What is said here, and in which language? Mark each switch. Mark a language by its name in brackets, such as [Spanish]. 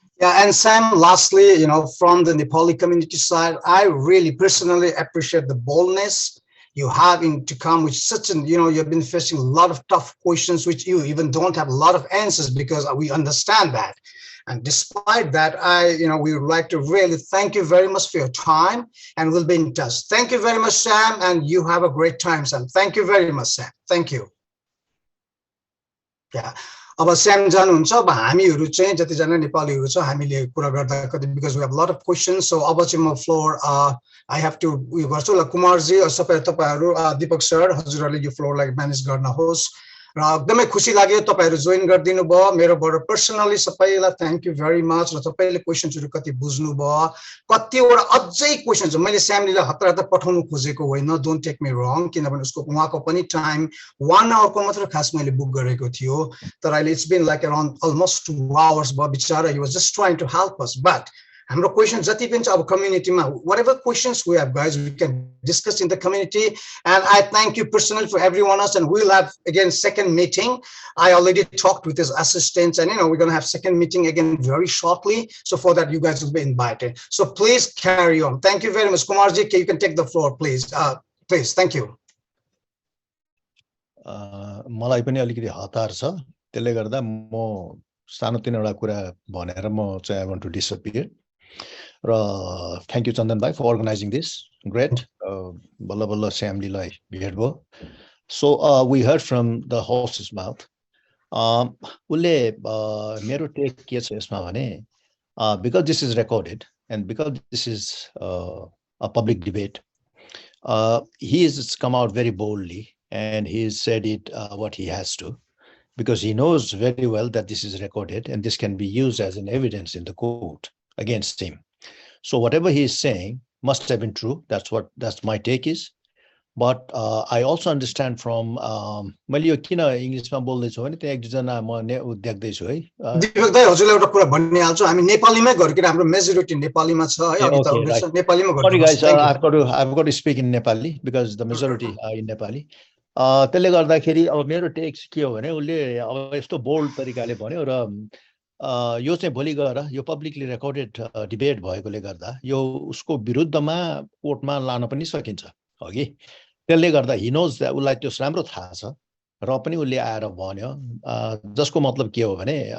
[English] Yeah, and Sam, lastly, from the Nepali community side, I really personally appreciate the boldness you have to come with such an, you've been facing a lot of tough questions, which you even don't have a lot of answers, because we understand that. And despite that, we would like to really thank you very much for your time, and we'll be in touch. Thank you very much, Sam, and you have a great time, Sam. Thank you very much, Sam. Thank you. Yeah. [Nepali] अब स्याम जानुहुन्छ अब हामीहरु चाहिँ जतिजना नेपालीहरु छ हामीले कुरा गर्दा कति [English] because we have a lot of questions, so [Nepali] अब चाहिँ म फ्लोर [English] I have to [Nepali] उयो गर्छु ल कुमारजी सबै तपाईहरु दीपक सर हजुरहरुले यो फ्लोरलाई म्यानेज गर्नुहोस् र एकदमै खुसी लाग्यो तपाईहरु जोइन गर्दिनु भयो मेरोबाट पर्सनली सबैलाई [English] thank you very much [Nepali] र तपाईले क्वेशन्सहरु कति बुझ्नु भयो कतिवटा अझै क्वेशन्स मैले स्यामलीलाई हतार पठाउनु खोजेको होइन [English] don't take me wrong [Nepali] किनभने उसको उहाँको पनि टाइम [English] 1 hour [Nepali] को मात्र खास मैले बुक गरेको थियो तर [English] अहिले it's been like around almost 2 hours [Nepali] भयो बिचारा [English] he was just trying to help us but [Nepali] हाम्रो क्वेशन्स जति पनि छ अब कम्युनिटीमा [English] whatever questions we have guys we can discuss in the community and I thank you personally for everyone else and we'll have again second meeting. I already talked with his assistants and we're going to have second meeting again very shortly, so for that you guys will be invited, so please carry on. Thank you very much. Kumarji, you can take the floor please. Please, thank you. [Nepali] मलाई पनि अलिकति हतार छ त्यसले गर्दा म सानो तिनवटा कुरा भनेर म चाहिँ [English] I want to disappear. Thank you, Chandan bhai, for organizing this. Great. [Nepali] Balla balla Samliलाई भेट भयो. [English] So we heard from the horse's mouth. [Nepali] उसले मेरो टेक के छ यसमा भने [English] because this is recorded and because this is a public debate, he has come out very boldly and he said it what he has to, because he knows very well that this is recorded and this can be used as an evidence in the court against him. So whatever he is saying must have been true. That's my take is. But I also understand from [Nepali] मैले यो किन इङ्ग्लिसमा बोल्दैछु भने त्यहाँ एक दुईजना म देख्दैछु है दिपक दाइ हजुरलाई एउटा कुरा भनिहाल्छु हामी नेपालीमै गर्किन हाम्रो मेजोरिटी नेपालीमा छ है अनि त नेपालीमा गर्नु [English] Sorry guys, I've got to speak in Nepali because the majority are in Nepali. [Nepali] त्यसले गर्दाखेरि अब मेरो टेक के हो भने उसले अब यस्तो बोल्ड तरिकाले भन्यो र यो चाहिँ भोलि गएर यो पब्लिकली रेकर्डेड डिबेट भएकोले गर्दा यो उसको विरुद्धमा कोर्टमा लान पनि सकिन्छ अघि त्यसले गर्दा [English] he knows that [Nepali] उसलाई त्यो राम्रो थाहा छ र पनि उसले आएर भन्यो जसको मतलब के हो भने